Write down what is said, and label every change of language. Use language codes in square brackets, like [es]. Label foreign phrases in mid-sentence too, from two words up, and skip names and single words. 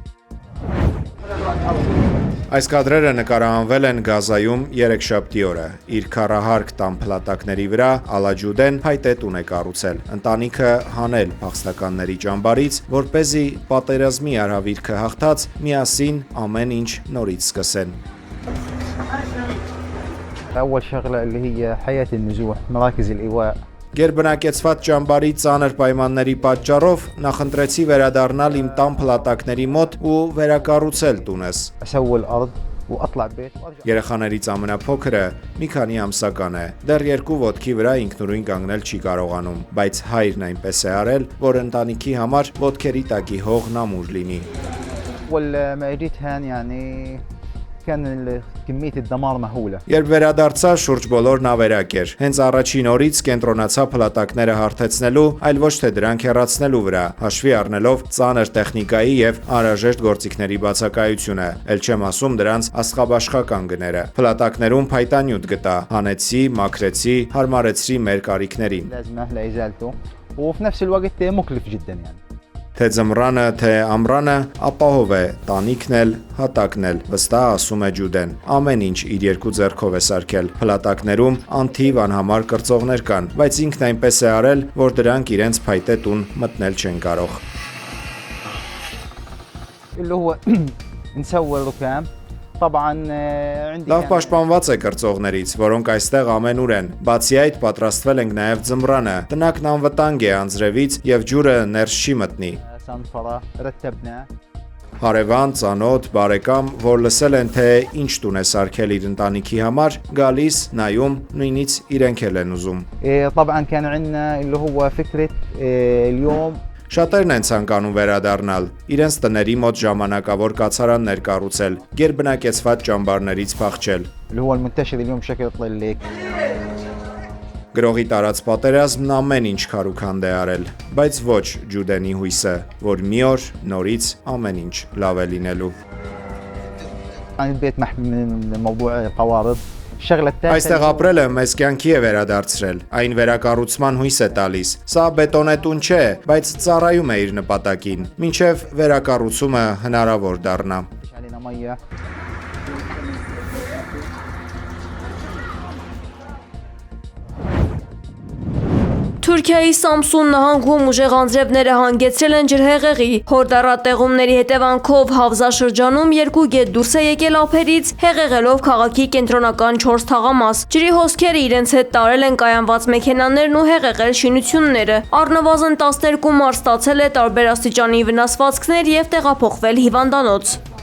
[hy] Այս կադրերը նկարահանվել են Գազայում երեքշաբթի օրը։ Իր քառահարկ տան փլատակների վրա Ալաջուդեն փայտե տուն է կառուցել։ Ընտանիքը հանել փախստականների ճամբարից, որպեսզի պատերազմի արհավիրքը հաղթած միասին ամեն ինչ նորից սկսեն։ [ar] أول شغلة اللي هي حياة النزوح مراكز الإيواء [hy] Գերբնակեցված ճամբարի ծանր պայմանների պատճառով նախընտրեցի վերադառնալ իմ տան փլատակների մոտ ու վերակառուցել տունս։ [ar] أسوي الأرض وأطلع بيت [hy] Երեխաներից ամենափոքրը մի քանի ամսական է։ Դեռ 2 ոտքի վրա ինքնուրույն կանգնել չի կարողանում, բայց հայրն այնպես է արել, որ ընտանիքի համար ոտքերի տակի հողն ամուր լինի։ [ar] أول ما أجيت هان يعني كان كمية الدمار مهولة [hy] Երբ վերադարձա, շուրջ բոլորն ավերակ էր։ Հենց առաջին օրից կենտրոնացա փլատակները հարթեցնելու, այլ ոչ թե դրանք հեռացնելու վրա, հաշվի առնելով ծանր տեխնիկայի եւ անհրաժեշտ գործիքների բացակայությունը։ Էլ չեմ ասում դրանց աստղաբաշխական գները։ Փլատակներում փայտանյութ գտա, հանեցի, մաքրեցի, հարմարեցրի մեր կարիքներին։ [ar] لازم أهلا إزالته وفي نفس الوقت مكلف جدا يعني [hy] Թե ձմռանը, թե ամռանը ապահով է, տանիքն էլ, հատակն էլ, վստահ ասում է Ջուդեն։ Ամեն ինչ իր 2 ձեռքով է սարքել։ Փլատակներում անթիվ անհամար կրծողներ կան, բայց ինքն այնպես է արել, որ դրանք իրենց փայտե տուն մտնել չեն կարող։ [ar] اللي هو نسوي الركام طبعا عندي [hy] Լավ պաշտպանված է կրծողներից, որոնք այստեղ ամենուր են։ Բացի այդ, պատրաստվել ենք նաև ձմռանը։ Տնակն անվտանգ է անձրևից եւ ջուրը ներս չի մտնի։ [ar] سنفرة رتبنا [hy] Հարևան, ծանոթ, բարեկամ, որ լսել են, թե ինչ տուն է սարքել իր ընտանիքի համար, գալիս, նայում, նույնիսկ իրենք էլ են ուզում։ [ar] طبعا كان عندنا اللي هو فكرة اليوم [hy] Շատերն են ցանկանում վերադառնալ, իրենց տների մոտ ժամանակավոր կացարաններ կառուցել, գերբնակեցված ճամբարներից փախչել։ [ar] اللي هو المنتشر اليوم بشكل طليق. [hy] Գրողի տարած պատերազմն ամեն ինչ քարուքանդ է արել, բայց ոչ Ջուդենի հույսը, որ մի օր նորից ամեն ինչ լավ է լինելու։ [ar] يعني البيت محمي من موضوع قوارض. الشغلة الثالثة [hy] Այստեղ ապրելը մեզ կյանքի է վերադարձրել, այն վերակառուցման հույս է տալիս։ Սա բետոնե տուն չէ, բայց ծառայում է իր նպատակին, մինչև վերակառուցումը հնարավոր դառնա։ [ar] علينا مية. [hy] Թուրքիայի Սամսուն նահանգում ուժեղ անձրևները հանգեցրել են ջրհեղեղի։ Հորդառատ տեղումների հետևանքով Հավզա շրջանում 2 գետ դուրս է եկել ափերից, հեղեղելով քաղաքի կենտրոնական 4 թաղամաս։ Ջրի հոսքերը իրենց հետ տարել են կայանված մեքենաներն ու հեղեղել շինությունները։ Առնվազն 12 մարդ ստացել է տարբեր աստիճանի վնասվածքներ եւ տեղափոխվել հիվանդանոց։